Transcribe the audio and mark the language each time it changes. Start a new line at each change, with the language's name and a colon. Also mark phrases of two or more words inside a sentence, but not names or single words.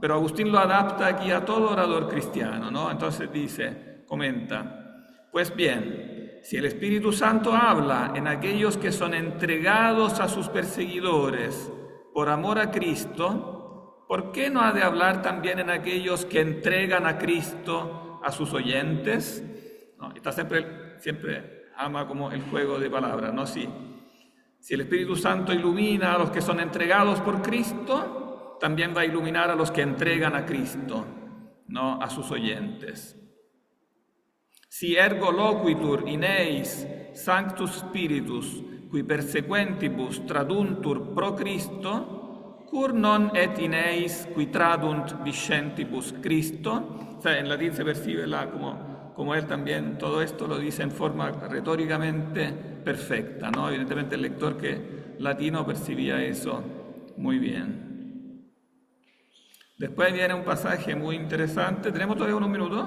Spanish: Pero Agustín lo adapta aquí a todo orador cristiano, ¿no? Entonces comenta, pues bien, si el Espíritu Santo habla en aquellos que son entregados a sus perseguidores por amor a Cristo, ¿por qué no ha de hablar también en aquellos que entregan a Cristo a sus oyentes? ¿No? Está siempre ama como el juego de palabras, ¿no? Si el Espíritu Santo ilumina a los que son entregados por Cristo, también va a iluminar a los que entregan a Cristo, ¿no? A sus oyentes.
Latin: Si ergo loquitur in eis Sanctus Spiritus, qui persequentibus traduntur pro Christo, cur non et in eis qui tradunt discentibus Christo.
Spanish: O sea, en latín se percibe como él también todo esto lo dice en forma retóricamente perfecta, ¿no? Evidentemente el lector que latino percibía eso muy bien. Después viene un pasaje muy interesante. ¿Tenemos todavía unos minutos?